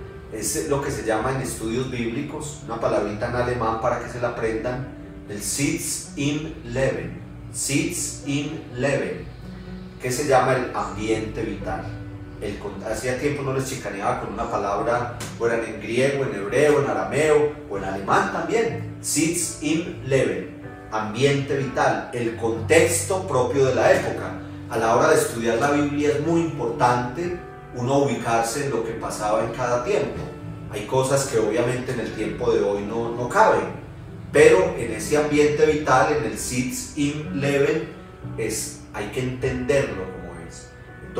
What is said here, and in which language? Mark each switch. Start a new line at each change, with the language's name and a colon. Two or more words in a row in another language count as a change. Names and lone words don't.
Spanish: Es lo que se llama en estudios bíblicos, una palabrita en alemán para que se la aprendan, el
German: Sitz im Leben, Sitz im Leben,
Spanish: que se llama el ambiente vital. Hacía tiempo no les chicaneaba con una palabra, fueran en griego, en hebreo, en arameo o en alemán también.
German: Sitz im Leben,
Spanish: ambiente vital, el contexto propio de la época. A la hora de estudiar la Biblia es muy importante uno ubicarse en lo que pasaba en cada tiempo. Hay cosas que obviamente en el tiempo de hoy no caben, pero en ese ambiente vital, en el
German: Sitz im Leben,
Spanish: hay que entenderlo como es.